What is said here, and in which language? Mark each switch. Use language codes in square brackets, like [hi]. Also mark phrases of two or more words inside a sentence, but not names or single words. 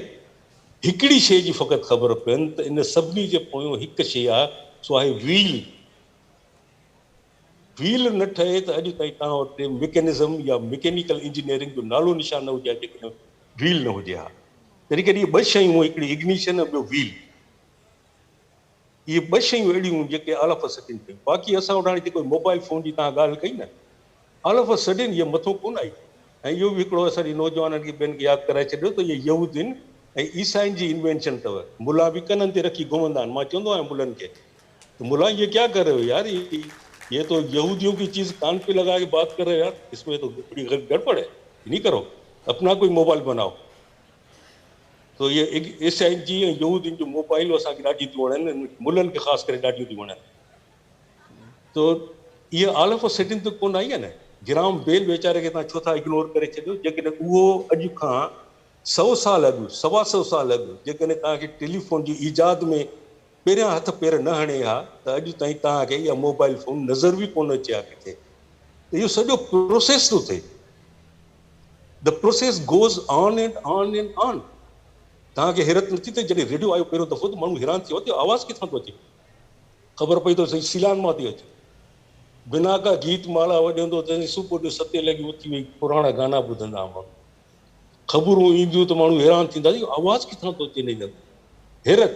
[sd] हिकिड़ी शइ जी फ़क़ति ख़बर पइनि त इन सभिनी जे पोयों हिकु शइ आहे, सो आहे व्हील। व्हील न ठहे त अॼु ताईं तव्हां वटि मैकेनिज़म या [en] mechanical engineering [sd] जो नालो निशान न हुजे जेकॾहिं व्हील न हुजे हा। तॾहिं कॾहिं इहे ॿ शयूं, हिकिड़ी इग्निशन ऐं ॿियो व्हील, इहे ॿ शयूं अहिड़ियूं जेके [en] all of a sudden [sd] थियूं। बाक़ी असां वटि हाणे जेको [en] mobile phone [sd] जी तव्हां ॻाल्हि कई न, [en] all of a sudden [sd] इहे मथो कोन आई। ऐं इहो बि हिकिड़ो असांजे नौजवाननि खे ॿियनि खे यादि कराए छॾियो त इहे यहूदियुनि ऐं ईसाइनि जी इन्वेंशन अथव। मुला बि कननि ते रखी घुमंदा आहिनि। मां चवंदो आहियां मुलनि खे [hi] तो मुला ये क्या कर रहे हो यार, ये तो यहूदियों की चीज कान पे लगा के बात कर रहे हो यार, इसमें तो बड़ी गड़बड़ है, नहीं करो, अपना कोई मोबाइल बनाओ। तो ये [sd] ईसाई जी ऐं यहूदियुनि जो मोबाइल असांखे ॾाढी थियूं वणनि, मुलनि खे ख़ासि करे ॾाढियूं थियूं वणनि। तो इहे [en] all of a sudden [sd] त कोन आई आहे न। ग्राम बेल वीचारे खे तव्हां छो था इग्नोर करे छॾियो, जेकॾहिं उहो अॼु खां 100 साल अॻु, 125 साल अॻु जेकॾहिं तव्हांखे टेलीफोन जी ईजाद में पहिरियां हथ पेर न हणे हा त अॼु ताईं तव्हांखे इहा [en] mobile phone [sd] नज़र बि कोन अचे हा किथे। त इहो सॼो प्रोसेस थो थिए, [en] The process goes on and on and on. [sd] तव्हांखे हैरत नथी थिए, जॾहिं रेडियो आयो पहिरियों दफ़ो त माण्हू हैरान थियो त आवाज़ किथां थो अचे, ख़बर पई त सही सिलान मां थी अचे। बिना का गीत माला वॼंदो त सुबुह जो 7 लॻे उथी वई पुराणा गाना ॿुधंदा माण्हू, ख़बरूं ईंदियूं त माण्हू हैरान थींदा, आवाज़ किथां थो अचे हिन, हैरत।